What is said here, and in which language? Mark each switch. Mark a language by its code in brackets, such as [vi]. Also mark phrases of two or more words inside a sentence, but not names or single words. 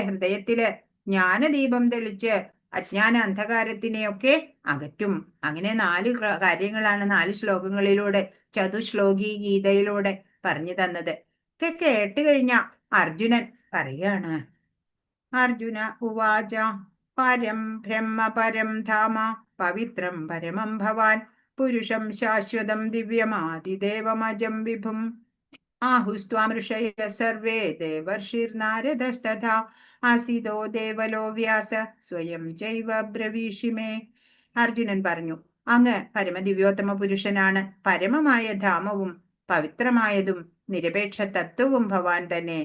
[ml] ഹൃദയത്തില് ജ്ഞാനദീപം തെളിച്ച് അജ്ഞാന അന്ധകാരത്തിനെയൊക്കെ അകറ്റും. അങ്ങനെ 4 കാര്യങ്ങളാണ് 4 ശ്ലോകങ്ങളിലൂടെ ചതുശ്ലോകി ഗീതയിലൂടെ പറഞ്ഞു തന്നത്. ഒക്കെ കേട്ട് കഴിഞ്ഞ അർജുനൻ പറയാണ്. [sa] അർജുന ഉവാച പരം ബ്രഹ്മ പരം ധാമ പവിത്രം പരമം ഭവാൻ പുരുഷം ശാശ്വതം ദിവ്യമാതിദേവമജം വിഭും ആഹുസ്ത്വാം ഋഷയ സർവേ ദേവർഷിർനാരദസ്തഥാ ആസിതോ ദേവലോ വ്യാസ സ്വയം ചൈവ ബ്രവീഷിമേ. [ml] അർജുനൻ പറഞ്ഞു, അങ്ങ് പരമദിവ്യോത്തമ പുരുഷനാണ്. പരമമായ ധാമവും പവിത്രമായതും നിരപേക്ഷ തത്വവും ഭവാൻ തന്നെ.